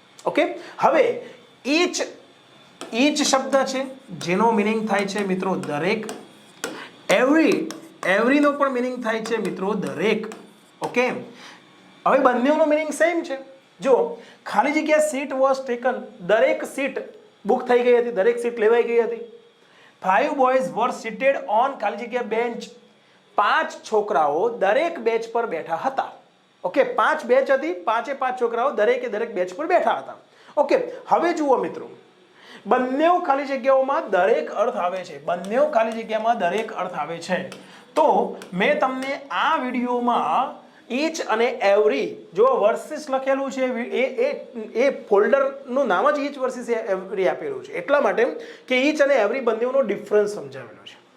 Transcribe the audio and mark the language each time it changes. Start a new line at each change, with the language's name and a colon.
Gujarati: Okay, હવે inch શબ્દ છે જેનો મિનિંગ થાય છે મિત્રો દરેક. એવરીનો પણ મિનિંગ થાય છે મિત્રો દરેક. ઓકે, હવે બંનેનો મિનિંગ સેમ છે. જો ખાલી જગ્યા
English: seat was taken,
Gujarati: દરેક સીટ બુક થઈ ગઈ હતી, દરેક સીટ લેવાઈ ગઈ હતી.
English: 5 boys were seated on
Gujarati: ખાલી જગ્યા
English: Bench.
Gujarati: 5 છોકરાઓ દરેક બેન્ચ પર બેઠા હતા. ઓકે, 5 બેન્ચ હતી, 5 છોકરાઓ દરેક બેન્ચ પર બેઠા હતા. ઓકે, હવે જુઓ મિત્રો, બંને ખાલી જગ્યાઓમાં દરેક અર્થ આવે છે. બંને ખાલી જગ્યામાં દરેક અર્થ આવે છે. તો મેં તમને આ વિડીયોમાં ઈચ અને એવરી, જો વર્સિસ લખેલું છે એ ફોલ્ડરનું નામ જ ઈચ વર્સિસ એવરી આપેલું છે એટલા માટે કે ઈચ અને એવરી બંનેનો ડિફરન્સ સમજાવેલો છે.